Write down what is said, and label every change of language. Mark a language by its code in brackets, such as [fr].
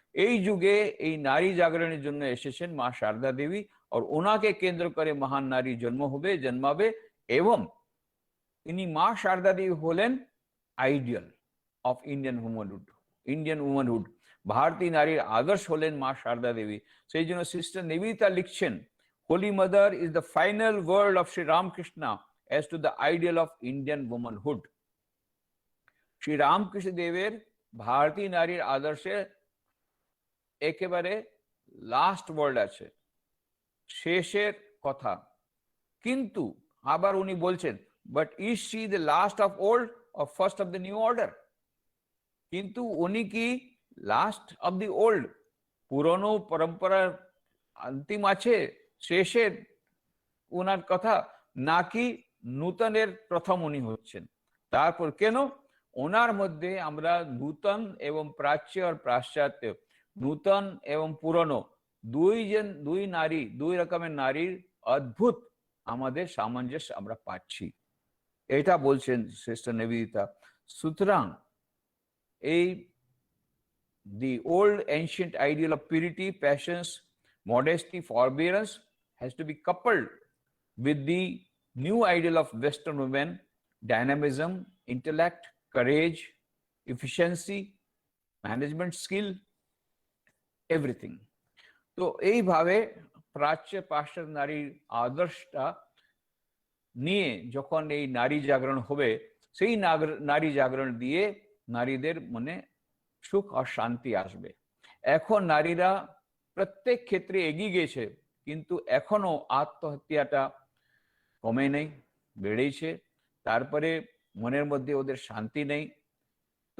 [bn] এই যুগে এই নারী জাগরণের জন্য এসেছেন মা শারদা দেবী, আর ওনাকে কেন্দ্র করে মহান নারী জন্মাবে। এবং ইনি মা শারদা দেবী হলেন [en] Ideal of Indian womanhood. [bn] ভারতীয় নারীর আদর্শ হলেন মা শারদা দেবী। সেই জন্য সিস্টার নিবেদিতা লিখছেন, [en] Holy Mother is the final word of Sri Ramakrishna as to the ideal of Indian womanhood. [bn] Shri Ramakrishna দেবের ভারতীয় নারীর আদর্শে একেবারে লাস্ট ওয়ার্ড আছে, শেষের কথা। কিন্তু আবার উনি বলছেন, [en] But is she the last of old or first of the new order? [bn] কিন্তু উনি কি [en] last of the old, [bn] পুরনো পরম্পরার অন্তিম আছে, শেষের ওনার কথা, নাকি নূতনের প্রথম উনি হচ্ছেন? তারপর কেন? ওনার মধ্যে আমরা নূতন এবং প্রাচ্য আর পাশ্চাত্য, নূতন এবং পুরনো দুই নারী, দুই রকমের নারীর অদ্ভুত আমাদের সামঞ্জস্য আমরা পাচ্ছি, এটা বলছেন সিস্টার নিবেদিতা। সুতরাং এই [en] the old ancient ideal of purity, patience, modesty, forbearance has to be coupled with the new ideal of Western women, dynamism, intellect, courage, efficiency, management skill, everything. [bn] তো এইভাবে প্রাচ্য পাশ্চাত্য নারীর আদর্শটা নিয়ে যখন এই নারী জাগরণ হবে, সেই নারী জাগরণ দিয়ে নারীদের মনে সুখ আর শান্তি আসবে। এখন নারীরা প্রত্যেক ক্ষেত্রে এগিয়ে গেছে, কিন্তু এখনো আত্মহত্যাটা কমে নেই, বেড়েছে। তারপরে মনের মধ্যে ওদের শান্তি নেই। তো